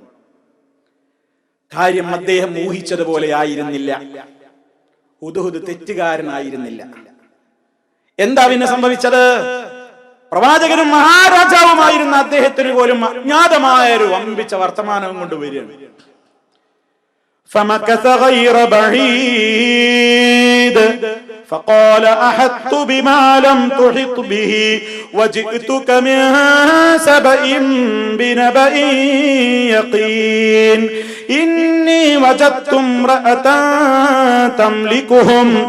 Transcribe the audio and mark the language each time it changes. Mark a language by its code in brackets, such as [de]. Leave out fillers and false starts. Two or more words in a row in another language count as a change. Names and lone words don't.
[ml] കാര്യം അദ്ദേഹം ഊഹിച്ചതുപോലെ ആയിരുന്നില്ല. ഹുദ്ഹുദ് തെറ്റുകാരനായിരുന്നില്ല. എന്താ പിന്നെ സംഭവിച്ചത്? പ്രവാചകനും മഹാരാജാവുമായിരുന്ന അദ്ദേഹത്തിന് പോലും അജ്ഞാതമായ ഒരു വമ്പിച്ച വർത്തമാനവും കൊണ്ട് വരികയാണ്. [ar] فمكث غير بعيد فقال أحطت بما لم تحط به وجئتك من سبأ بنبأ يقين إني وجدت امرأة تملكهم